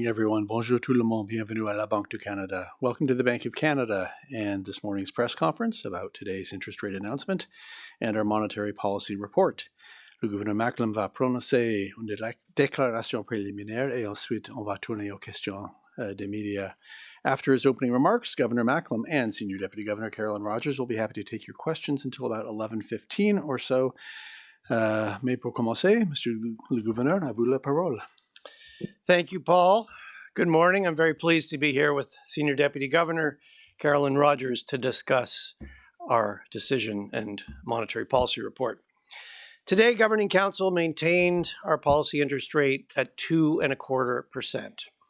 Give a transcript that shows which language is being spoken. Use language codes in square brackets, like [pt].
[fr] Everyone, bonjour tout le monde, bienvenue à la Banque du Canada. [en] Welcome to the Bank of Canada and this morning's press conference about today's interest rate announcement and our monetary policy report. [fr] Le gouverneur Macklem va prononcer une déclaration préliminaire et ensuite on va tourner aux questions des médias. [en] After his opening remarks, Governor Macklem and Senior Deputy Governor Carolyn Rogers will be happy to take your questions until about 11:15 or so. [fr] Mais pour commencer, Monsieur le Gouverneur, à vous la parole. [en] Thank you, Paul. Good morning. I'm very pleased to be here with Senior Deputy Governor Carolyn Rogers to discuss our decision and monetary policy report. Today, Governing Council maintained our policy interest rate at 2.25%.